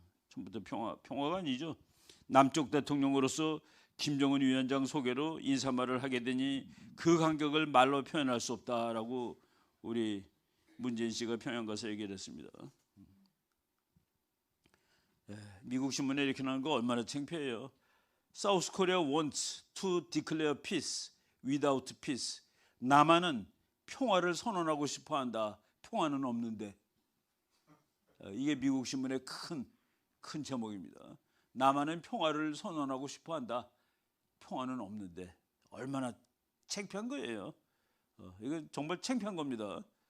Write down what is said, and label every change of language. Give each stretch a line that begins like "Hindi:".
Korean: 처음부터 평화가 아니죠. 남쪽 대통령으로서 김정은 위원장 소개로 인사말을 하게 되니 그 감격을 말로 표현할 수 없다라고 우리 문재인 씨가 평양 가서 얘기를 했습니다. 미국 신문에 이렇게 나온 거 얼마나 창피해요.
English: South Korea wants to declare peace without peace.
Korean: 남한은 평화를 선언하고 싶어한다. 평화는 없는데. 이게 미국 신문의 큰 제목입니다. 남한은 평화를 선언하고 싶어한다. 평화는 없는데. 얼마나 창피한 거예요. 이건 정말 창피한 겁니다.